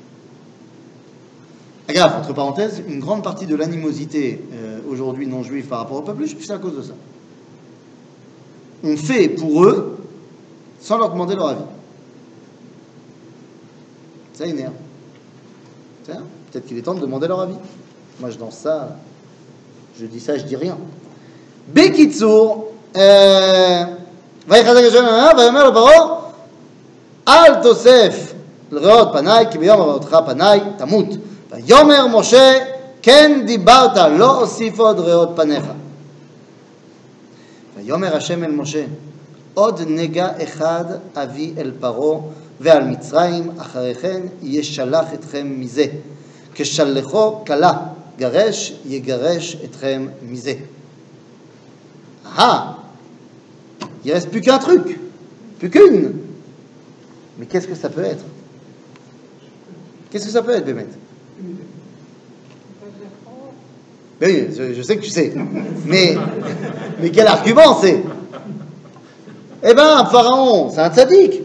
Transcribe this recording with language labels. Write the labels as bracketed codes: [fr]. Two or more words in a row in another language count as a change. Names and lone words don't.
[fr] Grave, entre parenthèses, une grande partie de l'animosité aujourd'hui non juive par rapport au peuple juif, c'est à cause de ça. On fait pour eux sans leur demander leur avis. Ça énerve. Peut-être qu'il est temps de demander leur avis. Moi, je danse ça, je dis ça, je dis rien. [he] Bekitsour, ויחזק השם ויאמר לפרעה אל תוסף לראות פניי כי ביום ראותך פניי תמות. ויאמר משה כן דיברת לא אוסיף עוד ראות פניך. ויאמר השם אל משה עוד נגע אחד אביא אל פרעה ועל מצרים אחרי כן ישלח אתכם מזה כשלחו כלה גרש יגרש אתכם מזה. [fr] Ah, il reste plus qu'un truc, plus qu'une. Mais qu'est-ce que ça peut être? Qu'est-ce que ça peut être, Bémet? Oui, je sais que tu sais. Mais quel argument c'est? Eh ben, Pharaon, c'est un tzaddik.